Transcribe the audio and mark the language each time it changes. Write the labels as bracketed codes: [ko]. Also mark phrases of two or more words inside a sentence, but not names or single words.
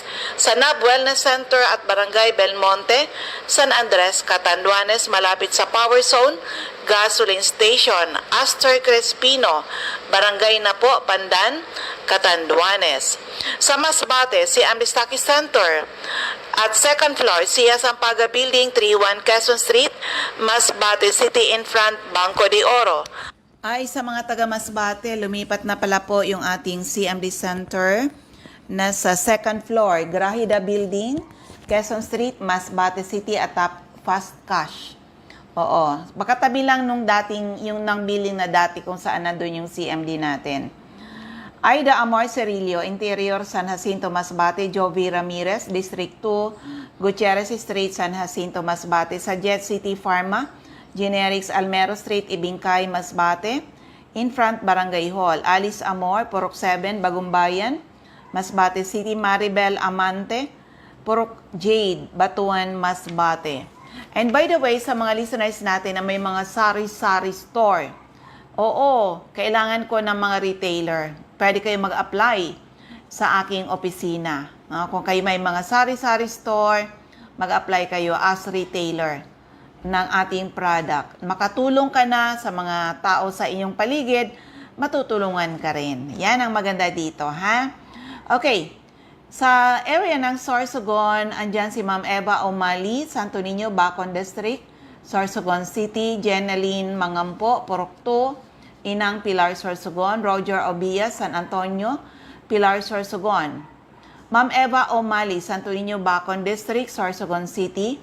[tl] Sa NAB Wellness Center at Barangay Belmonte, San Andres, Catanduanes, malapit sa Power Zone, Gasoline Station, Astor Crespino, Barangay Napo, Pandan, Catanduanes. Sa Masbate, CMD Stocky Center at [en] second floor, [tl] Sia Sampaga Building, 31 Quezon Street, Masbate City, [en] in front Banco de Oro. [tl] Ay, sa mga taga Masbate, lumipat na pala po yung ating CMD Center na sa [en] second floor, [tl] Grahida Building, Quezon Street, Masbate City, atop Fast Cash. Oo, baka tabi lang nung dating, yung nang building na dati kung saan nandun yung CMD natin. Aida Amor Cerillo, Interior, San Jacinto, Masbate. Jovi Ramirez, District 2, Gutierrez Street, San Jacinto, Masbate. Sa Jet City Pharma, Generics, Almero Street, Ibingkay, Masbate. [en] In front, Barangay Hall. [tl] Alice Amor, Purok 7, Bagumbayan, Masbate City. Maribel Amante, Purok Jade, Batuan, Masbate. [en] And by the way, [tl] sa mga listeners natin na may mga sari-sari store, oo, kailangan ko ng mga retailer. Pwede kayo mag-apply sa aking opisina. Kung kayo may mga sari-sari store, mag-apply kayo [en] as retailer [tl] ng ating product. Makatulong ka na sa mga tao sa inyong paligid, matutulungan ka rin. Yan ang maganda dito, ha? Okay. Sa area ng Sorsogon, andyan si Ma'am Eva Omali, Santo Niño, Bacon District, Sorsogon City. Jeneline Mangampo, Purok 2, Inang Pilar Sorsogon. Roger Obias, San Antonio, Pilar Sorsogon. Ma'am Eva Omali, Santo Niño, Bacon District, Sorsogon City.